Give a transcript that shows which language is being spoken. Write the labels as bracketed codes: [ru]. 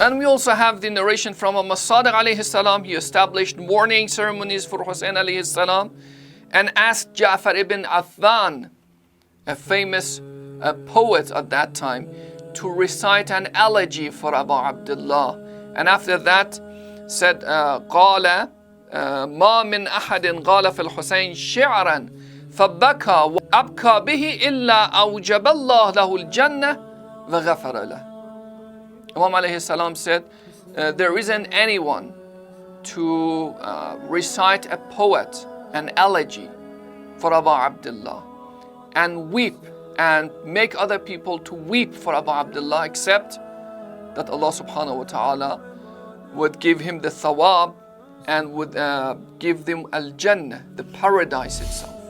[en] And we also have the narration from Al-Mesbah alayhi salam. He established mourning ceremonies for Hussain alayhi salam and asked Ja'far ibn Affan, a famous poet at that time, to recite an elegy for Abu Abdullah. And after that said, [ar] قال ما من أحد قال في الحسين شعرا فبكى وأبكى به إلا أوجب الله له الجنة وغفر له. [en] Imam alayhi salam said, there isn't anyone to recite a poet, an elegy for Abu Abdullah and weep and make other people to weep for Abu Abdullah, except that Allah subhanahu wa ta'ala would give him the thawab and would give them al-Jannah, the paradise itself.